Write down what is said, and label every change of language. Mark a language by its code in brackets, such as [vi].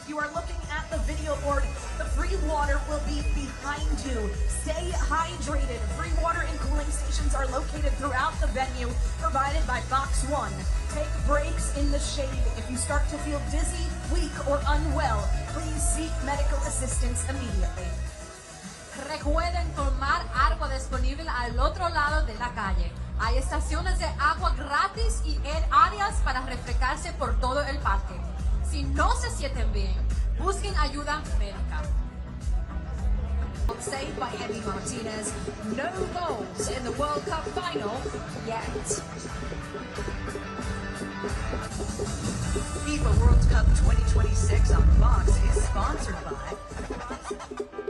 [en] If you are looking at the video board, the free water will be behind you. Stay hydrated. Free water and cooling stations are located throughout the venue, provided by Box One. Take breaks in the shade. If you start to feel dizzy, weak, or unwell, please seek medical assistance immediately. [es] Recuerden tomar agua disponible al otro lado de la calle. Hay estaciones de agua gratis y áreas para refrescarse por todo el parque. Si no se sienten bien, busquen ayuda médica. [en] Saved by Emi Martinez. No goals in the World Cup final yet. FIFA World Cup 2026 on Fox is sponsored by...